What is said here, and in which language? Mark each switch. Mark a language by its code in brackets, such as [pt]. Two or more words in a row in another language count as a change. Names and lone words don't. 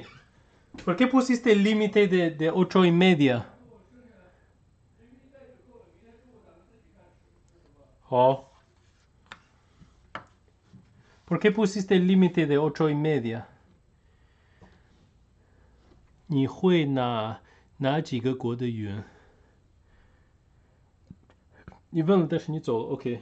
[es] ¿Por qué pusiste el límite de 8:30? Oh. ¿Por qué pusiste el límite de 8:30? [zh] 你会哪几个国的语言？你问了，但是你走了。OK.